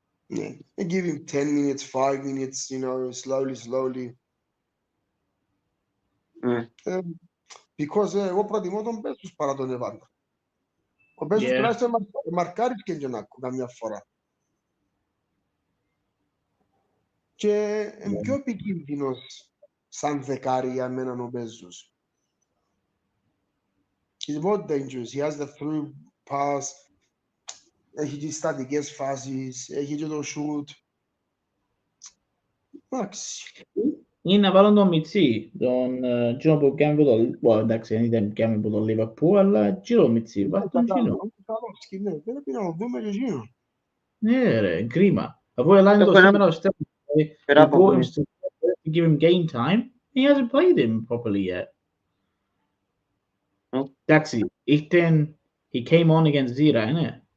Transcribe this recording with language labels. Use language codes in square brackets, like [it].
[en] Yeah, and give him 10 minutes, 5 minutes, slowly. [el] Because εγώ προτιμώ τον Bezos παρά τον Εβάντα. Ο Bezos τουλάχιστον μαρκάρεις και καμιά φορά. Και είναι πιο επικίνδυνος σαν δεκάρι για μένα ο Bezos. [en] He's more dangerous. He has the through pass. [el] Έχει και στατικές φάσεις. Έχει και το shoot. Εντάξει. Είναι να βάλουν τον Μιτσί. Τον Τζόνο που κάνει από το... εντάξει, δεν κάνει από το Liverpool, αλλά Τζίνο Μιτσί. Βάλουν τον Τζίνο. Πρέπει να το δούμε και Τζίνο. Ναι ρε, κρίμα. Αφού έλανε το σήμερα ο Στέφανο. [en] We brought him to give him game time. He hasn't played him properly yet. Εντάξει, he came on against Zira, innit?